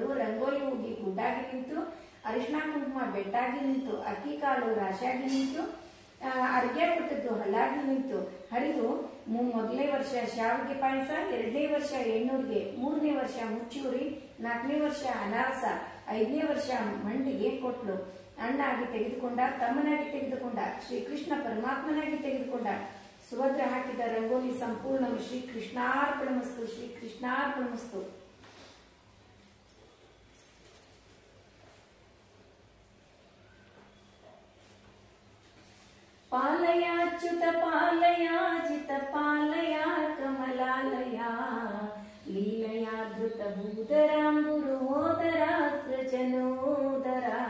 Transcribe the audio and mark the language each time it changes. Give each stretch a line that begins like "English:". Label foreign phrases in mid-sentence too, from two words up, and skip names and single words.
Kannada: ರಂಗೋಲಿ ಹೋಗಿ ಗುಡ್ಡಾಗಿ ನಿಂತು, ಅರಿಶಿನ ಕುಂಕುಮ ಬೆಟ್ಟಾಗಿ ನಿಂತು, ಅಕ್ಕಿ ಕಾಳು ರಾಶಿಯಾಗಿ ನಿಂತು, ಅರ್ಗ್ಯ ಕೊಟ್ಟದ್ದು ಹಳ್ಳಾಗಿ ನಿಂತು, ಹರಿದು ಮೊದಲನೇ ವರ್ಷ ಶಾವಿಗೆ ಪಾಯಸ, 2ನೇ ವರ್ಷ ಎಣ್ಣೂರಿಗೆ, 3ನೇ ವರ್ಷ ಮುಚ್ಚೂರಿ, 4ನೇ ವರ್ಷ ಅನಾರಸ, 5ನೇ ವರ್ಷ ಮಂಡಿಗೆ ಕೊಟ್ಲು. ಅಣ್ಣಾಗಿ ತೆಗೆದುಕೊಂಡ, ತಮ್ಮನಾಗಿ ತೆಗೆದುಕೊಂಡ, ಶ್ರೀಕೃಷ್ಣ ಪರಮಾತ್ಮನಾಗಿ ತೆಗೆದುಕೊಂಡ. ಸುಭದ್ರ ಹಾಕಿದ ರಂಗೋಲಿ ಸಂಪೂರ್ಣ. ಶ್ರೀಕೃಷ್ಣಾರ್ಪಣಮಸ್ತು, ಶ್ರೀಕೃಷ್ಣಾರ್ಪಣಮಸ್ತು.
Sanskrit: ಪಾಲಯಾಚ್ಯುತ ಪಾಲಯಾಜಿತ ಪಾಲಯ ಕಮಲಾಲಯ ಲೀಲಯಾ ಧೃತ ಭೂಧರಾಂಬುರೋದರ ಸೃಜನೋದರ